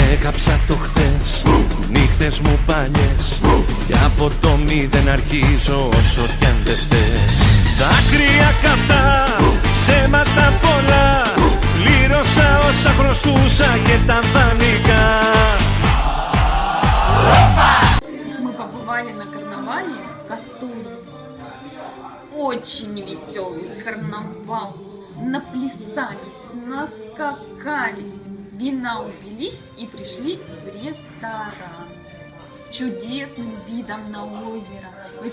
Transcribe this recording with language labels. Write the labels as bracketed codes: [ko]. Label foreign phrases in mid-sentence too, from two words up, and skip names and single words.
[el] έγραψα το χθες, νύχτες μου παλιές, και από το μηδέν αρχίζω όσο κι αν δεν θες. Δάκρυα καυτά, ψέματα πολλά, πλήρωσα όσα χρωστούσα και τα δανεικά. [ru] Мы побывали на карнавале в Кастурии. Очень веселый карнавал. Наплясались, наскакались, вина упились и пришли в ресторан с чудесным видом на озеро.